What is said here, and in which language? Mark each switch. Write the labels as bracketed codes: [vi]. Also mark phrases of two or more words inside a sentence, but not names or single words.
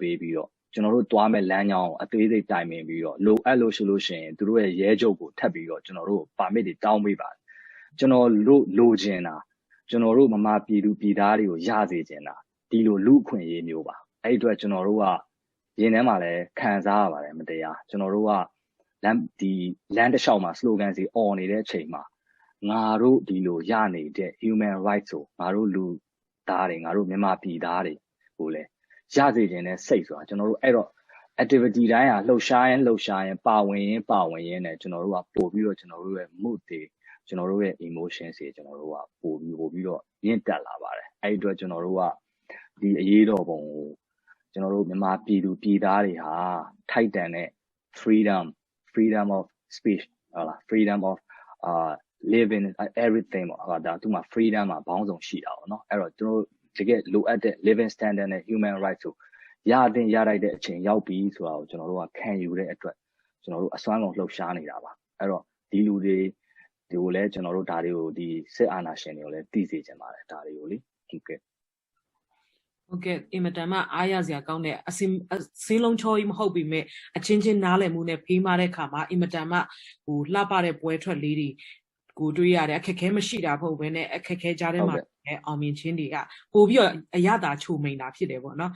[my] ပေးပြီးတော့ကျွန်တော်တို့တွားမဲ့လမ်းကြောင်းအသေးစိတ်တိုင်ပင်ပြီးတော့လိုအပ်လို့ဆိုလို့ရှိရင်သူတို့ရဲ့ရဲချုပ်ကိုထပ်ပြီးတော့ကျွန်တော်တို့ပါမစ်တွေတောင်းပေးပါတယ်ကျွန်တော်လိုချင်တာကျွန်တော် တို့မမပြည်သူပြည်သားတွေကိုရစေချင်တာဒီလိုလူအခွင့်အရေးမျိုးပါအဲ့အတွက်ကျွန်တော်တို့ကရင်ထဲမှာလည်းခံစားရပါတယ်မတရားကျွန် တော်တို့ကလမ်းတစ်လျှောက်မှာ slogan စီអော်နေတဲ့အချိန်မှာငါတို့ဒီလိုရနေတဲ့ [en] human rights [my] ကိုငါတို့လူသားတွေငါတို့မြန်မာပြည်သားတွေကိုလည်းရစေခြင်းနဲ့စိတ်ဆိုတာကျွန်တော်တို့အဲ့တော့ activity တိုင်းလှုပ်ရှားရင်ပါဝင်ရင်နဲ့ကျွန်တော်တို့ကပို့ပြီးတော့ကျွန်တော်တို့ရဲ့ mood တွေကျွန်တော်တို့ရဲ့ emotions တွေကျွန်တော်တို့ကပို့ပြီးတော့မြင့်တက်လာပါတယ်အဲ့ဒီအတွက်ကျွန်တော်တို့ကဒီအရေးတော်ပုံကိုကျွန်တော်တို့မြန်မာပြည်သူပြည်သားတွေဟာထိုက်တန်တဲ့ [en] freedom of speech [my] ဟုတ်လား [en] freedom of living everything [my] ပေါ့ဒါသူမှာ freedom မှာဘောင်းဆောင်ရှိတာပေါ့နော်အဲ့တော့ကျွန်တော်တကယ်လိုအပ်တဲ့ [en] living standard [my] နဲ့ [en] human rights [my] ကိုရလိုက်တဲ့အချိန်ရောက်ပြီဆိုတာကိုကျွန်တော်တို့ကခံယူတဲ့အတွက်ကျွန်တော်တို့အစွမ်းကုန်လှုပ်ရှားနေတာပါအဲ့တော့ဒီလူတွေကိုလည်းကျွန်တော်တို့ဒါတွေကိုဒီစစ်အာဏာရှင်တွေကိုလည်းသိစေချင်ပါတယ်ဒါတွေကိုလေဟုတ်ကဲ့ ဟုတ်ကဲ့အင်မတန်မှအားရစရာကောင်းတဲ့အစင်းလုံးချောကြီးမဟုတ်ပေမဲ့အချင်းချင်းနားလည်မှုနဲ့ဖေးမတဲ့ခါမှာအင်မတန်မှလှပတဲ့ပွဲထွက်လေးတွေကိုတွေ့ရတယ်အခက်ခဲမရှိတာမဟုတ်ဘဲနဲ့အခက်ခဲကြားထဲမှာအောင်မြင်ခြင်းတွေကပို့ပြီးတော့အရသာချိုမိန်တာဖြစ်တယ်ပေါ့နော်